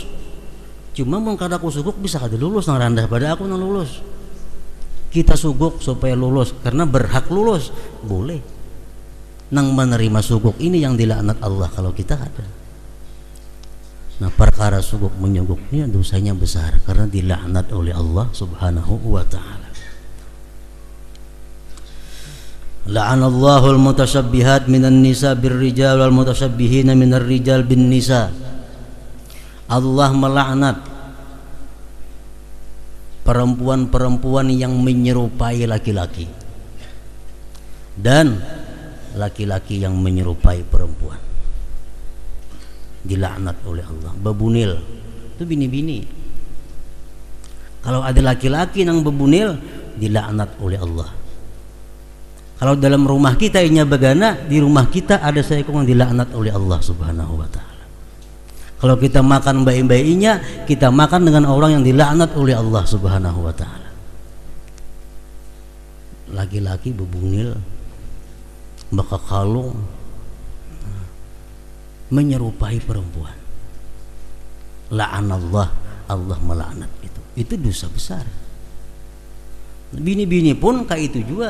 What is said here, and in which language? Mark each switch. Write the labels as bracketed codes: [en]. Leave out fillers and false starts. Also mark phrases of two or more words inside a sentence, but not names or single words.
[bjn] Cuma mau kada aku suguk bisa kada lulus, nang rendah pada aku nang lulus. [id] Kita suguk supaya lulus karena berhak lulus, boleh. [bjn] Nang menerima suguk ini yang dilaknat Allah kalau kita ada. [id] Nah perkara suguk menyuguk ini dosanya besar karena dilaknat oleh Allah [ar] سبحانه وتعالى. لعن الله المتشبهات من النساء بالرجال والمتشبهين من الرجال بالنساء. [id] Allah melaknat perempuan-perempuan yang menyerupai laki-laki dan laki-laki yang menyerupai perempuan, dilaknat oleh Allah. [bjn] Bebunil itu bini-bini. Kalau ada laki-laki yang bebunil, dilaknat oleh Allah. Kalau dalam rumah kita inya begana, di rumah kita ada seekor yang dilaknat oleh Allah [ar] سبحانه وتعالى. [id] Kalau kita makan bayi-bayinya, kita makan dengan orang yang dilaknat oleh Allah [ar] سبحانه وتعالى. [bjn] Laki-laki bebunil, maka kalung, menyerupai perempuan, la'anallah, Allah melaknat itu dosa besar. Bini-bini pun kayak itu juga.